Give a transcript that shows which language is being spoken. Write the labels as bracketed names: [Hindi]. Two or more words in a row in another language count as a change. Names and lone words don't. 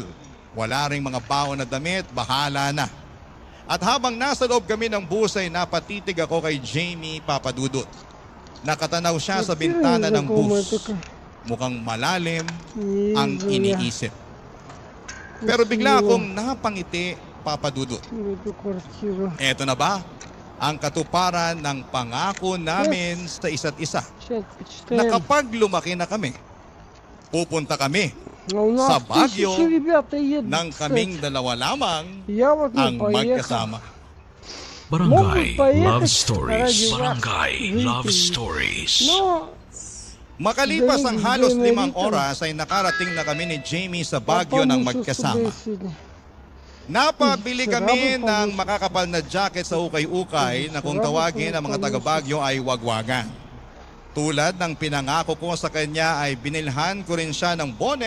[Filipino] Wala ring mga baon na damit, bahala na. At habang nasa loob kami ng bus ay napatitig ako kay Jamie, Papa Dudut. Nakatanaw siya sa bintana ng bus. Mukhang malalim ang iniisip. Pero bigla akong napangiti, Papa Dudut. [Russian] эту квартиру. [Filipino] Eto na ba ang katuparan ng pangako namin sa isa't isa? [Russian] Сейчас [Filipino] Na [Russian] почитаем. [Filipino] kapag lumaki na kami, pupunta kami [Russian] А у нас [Filipino] sa Baguio [Russian] 1000 ребята едут, [Filipino] nang [Russian] кстати. [Filipino] kaming dalawa lamang [Russian] Я вот не [Filipino] ang [Russian] поехал. [Filipino] magkasama. Barangay [Russian] Могут поехать [Filipino] Love Stories. [Russian] ради вас, [Filipino] Barangay Love [Russian] зрителей. [Filipino] Stories. [Russian] Но [Filipino] Makalipas ang halos Dahil 5 dito. oras ay nakarating na kami ni Jamie sa Baguio [Russian] попал [Filipino] ng [Russian] в [Filipino] magkasama. [Russian] сегодня. [Filipino] Napabili kami Sarap ang ng makakapal na jacket sa ukay-ukay na kung tawagin ang mga taga Baguio ay wagwagan. Tulad ng pinangako ko sa kanya ay binilhan ko rin siya ng bonnet